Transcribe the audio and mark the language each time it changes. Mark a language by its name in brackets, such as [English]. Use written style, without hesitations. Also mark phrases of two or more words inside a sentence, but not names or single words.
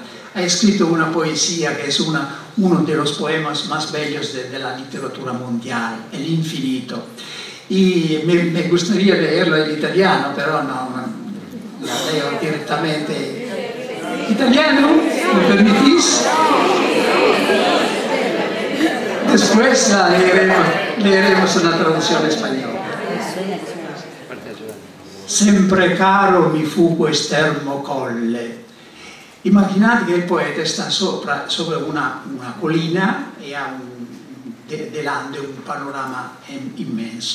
[Spanish] Ha escrito una poesía que es uno de los poemas más bellos de la literatura mundial, El infinito. Y me gustaría leerlo en italiano, pero no la leo directamente. ¿Italiano? ¿Me permitís? Después la leeremos [Italian] una traduzione spagnola. Sempre caro mi fu quest'ermo colle. Immaginate che il poeta sta sopra una collina e ha delante un panorama immenso.